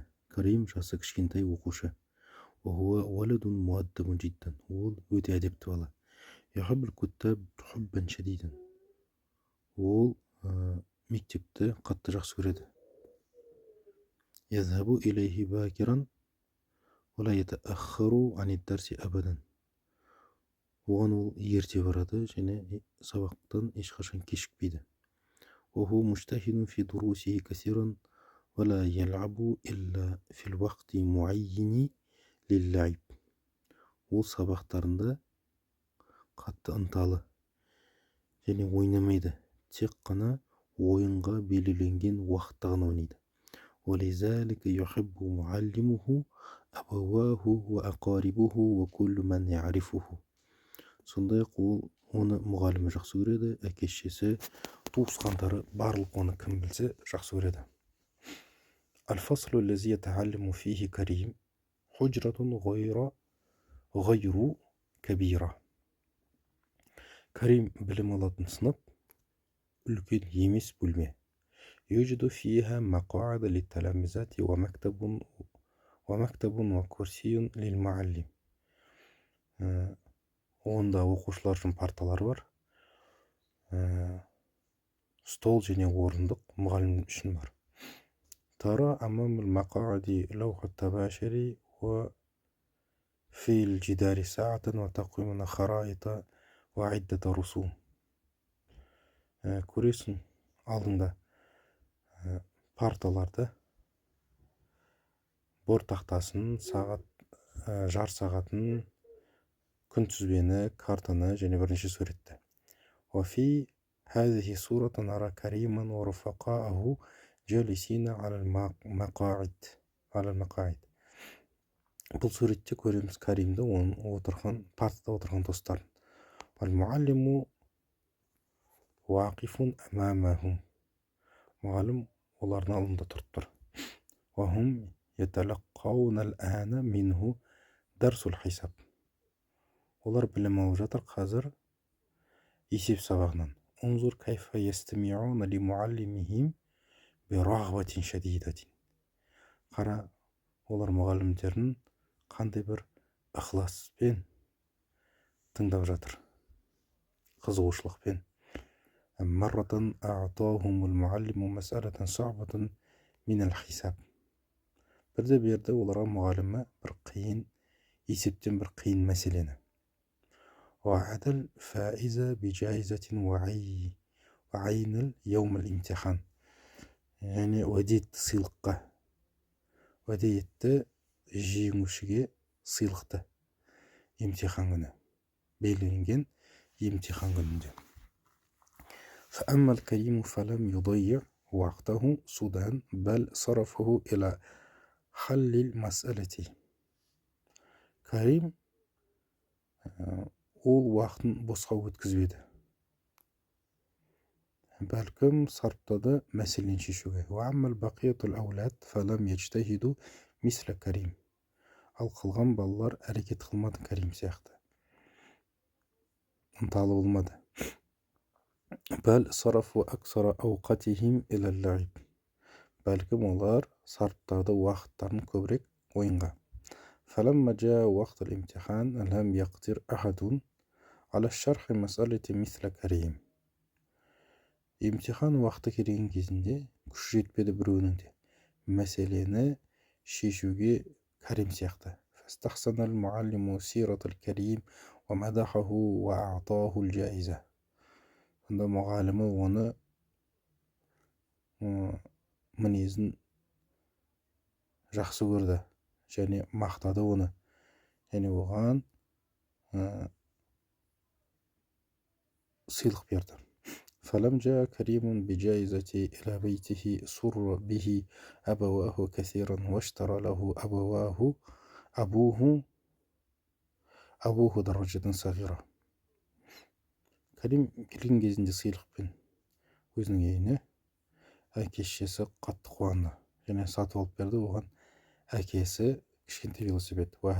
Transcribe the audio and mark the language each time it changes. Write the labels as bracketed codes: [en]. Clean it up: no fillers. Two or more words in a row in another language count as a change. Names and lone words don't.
[kk] Карим жасы кішкентай оқушы. [ar] هو ولد مؤدب جدا. [kk] Ол өте әдепті бала. [ar] يحب الكتاب حبا شديدا. [kk] Ол мектепті қатты жақсы көреді. [ar] يذهب إليه باكرا ولا يتأخر عن الدرس أبدا. [kk] Оған ол ерте барады және сабақтан ешқашан кешікпейді. [ar] هو مجتهد في دروسه كثيرا ولا يلعب إلا في الوقت المعين للعب. [kk] Ол сабақтарында қатты ынталы және ойнамайды, тек қана ойынға белгіленген уақытта ғана ойнайды. [ar] ولذلك يحب معلمه أبواه وأقاربه وكل من يعرفه. [kk] Сондай-ақ ол оны мұғалімі жақсы көреді, әке-шешесі, туысқандары, барлық оны кім білсе жақсы көреді. [ar] الفصل الذي يتعلم فيه كريم حجرة غير كبيرة. [kk] Карим білім алатын сынып үлкен емес бөлме. [ar] يوجد فيها مقاعد للتلامذة ومكتب وكرسي للمعلم. [kk] Онда оқушылар үшін парталар бар, стол және орындық мұғалім үшін бар. [ar] ترى أمام المقاعد لوحة تباشر وفي الجدار ساعة وتقويم خرائط وعدة رسوم. [kk] Көресің алдында парталарды, бор тақтасын, сағат, жар сағатын, күнтізбені, картаны және бірнеше суретті. [ar] وفي هذه صورة نرى كريما ورفقاءه جالسين على المقاعد. [kk] Бұл суретте көреміз Каримді, оның партада отырған достарын. [ar] والمعلم واقف أمامهم. [kk] Мұғалім олардың алдында тұрып тұр. [ar] وهم يتلقون الآن منه درس الحساب. [kk] Олар білім алып жатыр қазір есеп сабағынан. [ar] انظر كيف يستمعون لمعلمهم برغبة شديدة. [kk] Қара, олар мұғалімдерін қандай бір ықыласпен тыңдап жатыр, қызығушылықпен. [ar] مرة أعطاهم المعلم مسألة صعبة من الحساب. [kk] Бірде берді оларға мұғалімі бір қиын есептен бір қиын мәселені. [ar] وعد الفائز بجائزة وعين اليوم الامتحان. [kk] Yani уәде етті сыйлыққа, уәде етті жеңушіге сыйлықты емтихан күні, белгіленген емтихан күнінде. [ar] فأما الكريم فلم يضيع وقته سدى بل صرفه إلى حل المسألة. [kk] Карим ол уақытын босқа өткізбеді, бәлкім сарптады мәселені шешуге. [ar] وأما البقية الأولاد فلم يجتهدوا مثل كريم. [kk] Ал қалған балалар әрекет қылмады Карим сияқты, ынталы болмады. [ar] بل صرفوا أكثر أوقاتهم إلى اللعب. [kk] Бәлкім олар сарптады уақыттарын көбірек ойынға. [ar] فلما جاء وقت الامتحان لم يقدر أحد على الشرح مسألة مثل كريم. [kk] Емтихан уақыты келген кезінде күш жетпеді біреуінің де мәселені шешуге Карим сияқты. [ar] فاستحسن المعلم سيرة الكريم ومدحه وأعطاه الجائزة. [kk] Сонда мұғалімі оны мінезін жақсы көрді және мақтады оны, және оған сыйлық берді. [ar] فلم جاء كريم بجائزة إلى بيته سر به أبواه كثيرا واشترى له أبوه دراجة صغيرة. [kk] Карим келген кезінде сыйлықпен өзінің үйіне әке-шешесі қатты қуанды және сатып алып берді оған әкесі кішкентай велосипед.